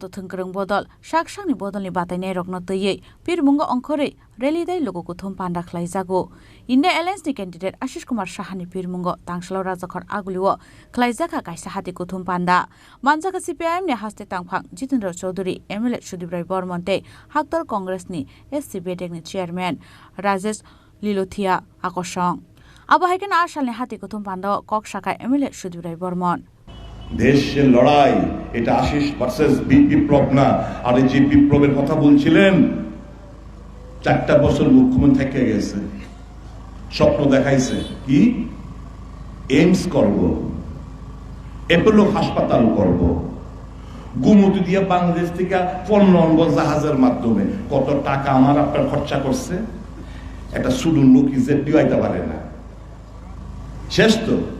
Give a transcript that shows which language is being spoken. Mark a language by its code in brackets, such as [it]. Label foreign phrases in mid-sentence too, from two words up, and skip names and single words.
[trp] thungkrung bodol saksangni bodolni batainai rokno töyei Pirmungo ongkhorei rally dai logo kuthum panda khlaijago India Alliance ni candidate Ashish Kumar Shahani Pirmungo Tangshalo Rajakhor Aguliwo khlaijaka kaisa hati kuthum panda Manjaka CPM ni haste Tangphang Jitendra Chaudhary MLA Sudip Rai Bormonte Haktor Congress ni SCBD ni chairman Rajesh Lilothia Akosong Abo haikena asalni hati kuthum panda kok shaka MLA Sudip Rai Bormon [bn] দেশের লড়াই এটা আশিস ভার্সেস বিপ্লব না আর যে বিপ্লবের কথা বলছিলেন 4টা বছর মুখ্যমন্ত্রী থেকে গেছে স্বপ্ন দেখাইছে কি এইমস করব অ্যাপোলো হাসপাতাল করব গুমতি দিয়ে বাংলাদেশ থেকে পণ্য আনবো জাহাজের মাধ্যমে কত টাকা আমার আপনার খরচা করছে একটা সুদূর লোক ইজ্জত দিতে পারে না শেষ তো